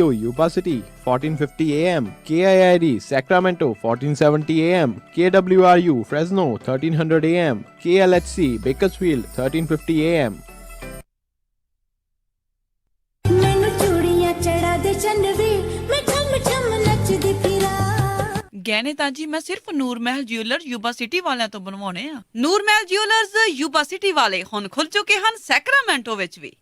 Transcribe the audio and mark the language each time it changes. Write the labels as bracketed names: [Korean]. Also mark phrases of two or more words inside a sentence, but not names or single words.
[English] Yuba City 1450 AM, KIID Sacramento 1470 AM, KWRU Fresno 1300 AM, KLHC Bakersfield 1350 AM। [Punjabi] ਮੈਨੂੰ ਚੂੜੀਆਂ ਚੜਾ ਦੇ ਚੰਨਵੇ ਮੈਂ ਠਮ ਠਮ ਨੱਚਦੀ ਫਿਰਾਂ। ਗਹਿਣੇ ਤਾਂ ਜੀ ਮੈਂ ਸਿਰਫ ਨੂਰ ਮਹਿਲ ਜਿਊਲਰ ਯੂਬਾ ਸਿਟੀ ਵਾਲਿਆਂ ਤੋਂ ਬਣਵਾਉਣੇ ਆ। ਨੂਰ ਮਹਿਲ ਜਿਊਲਰਸ ਯੂਬਾ ਸਿਟੀ ਵਾਲੇ ਹੁਣ ਖੁੱਲ ਚੁੱਕੇ ਹਨ ਸੈਕਰਾਮੈਂਟੋ ਵਿੱਚ ਵੀ।